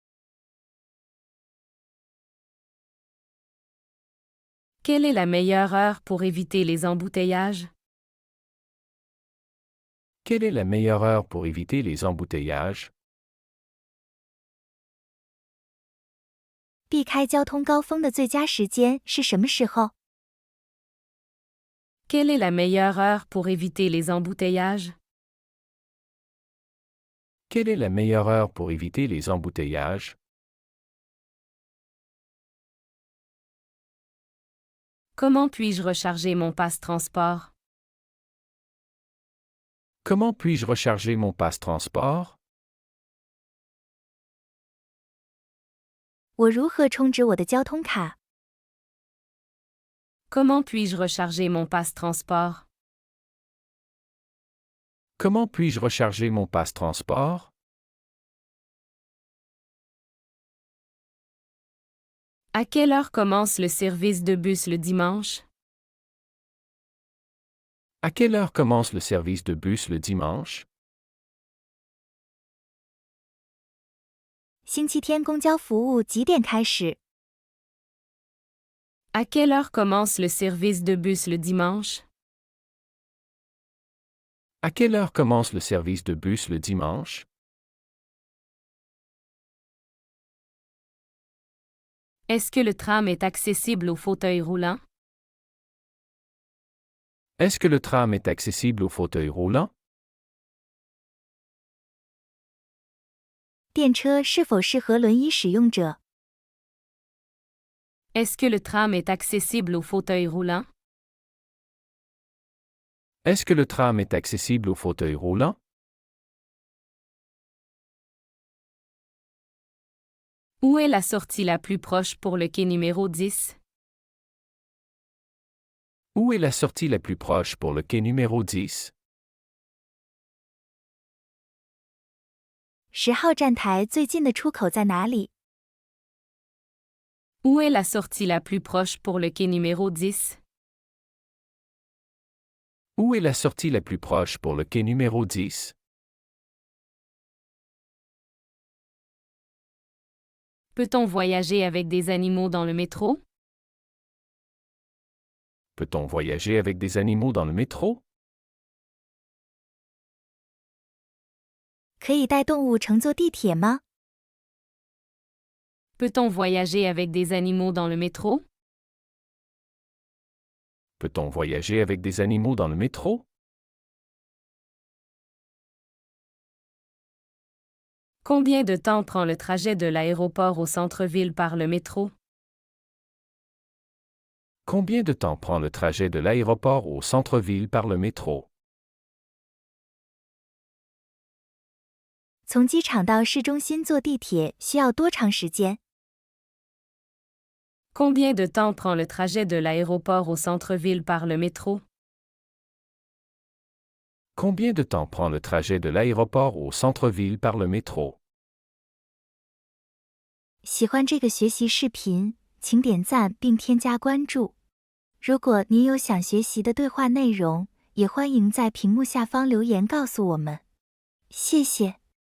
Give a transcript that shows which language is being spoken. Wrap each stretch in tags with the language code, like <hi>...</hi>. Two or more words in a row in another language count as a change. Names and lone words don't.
<fr>Quelle est la meilleure heure pour éviter les embouteillages? Quelle est la meilleure heure pour éviter les embouteillages?</fr> <zh>避开交通高峰的最佳时间是什么时候？</zh> <fr>Quelle est la meilleure heure pour éviter les embouteillages? Quelle est la meilleure heure pour éviter les embouteillages? Comment puis-je recharger mon passe-transport? Comment puis-je recharger mon passe-transport?</fr> <zh>我如何充值我的交通卡？</zh> <fr>Comment puis-je recharger mon passe-transport? Comment puis-je recharger mon passe-transport? À quelle heure commence le service de bus le dimanche? À quelle heure commence le service de bus le dimanche?</fr> <zh>星期天公交服务几点开始？</zh> <fr>À quelle heure commence le service de bus le dimanche? À quelle heure commence le service de bus le dimanche? Est-ce que le tram est accessible aux fauteuils roulants? Est-ce que le tram est accessible aux fauteuils roulants?</fr> <zh>电车是否适合轮椅使用者？</zh> <fr>Est-ce que le tram est accessible aux fauteuils roulants? Est-ce que le tram est accessible aux fauteuils roulants? Où est la sortie la plus proche pour le quai numéro 10? Où est la sortie la plus proche pour le quai numéro 10?</fr> <zh>10 号站台最近的出口在哪里？</zh> <fr>Où est la sortie la plus proche pour le quai numéro 10? Où est la sortie la plus proche pour le quai numéro 10? Peut-on voyager avec des animaux dans le métro? Peut-on voyager avec des animaux dans le métro?</fr> <zh>可以带动物乘坐地铁吗？</zh> <fr>Peut-on voyager avec des animaux dans le métro? Peut-on voyager avec des animaux dans le métro? Combien de temps prend le trajet de l'aéroport au centre-ville par le métro? Combien de temps prend le trajet de l'aéroport au centre-ville par le métro?</fr> <zh>从机场到市中心坐地铁需要多长时间？</zh> <fr>Combien de temps prend le trajet de l'aéroport au centre-ville par le métro? Combien de temps prend le trajet de l'aéroport au centre-ville par le métro?</fr> <zh>喜欢这个学习视频，请点赞并添加关注。如果您有想学习的对话内容，也欢迎在屏幕下方留言告诉我们。谢谢。</zh>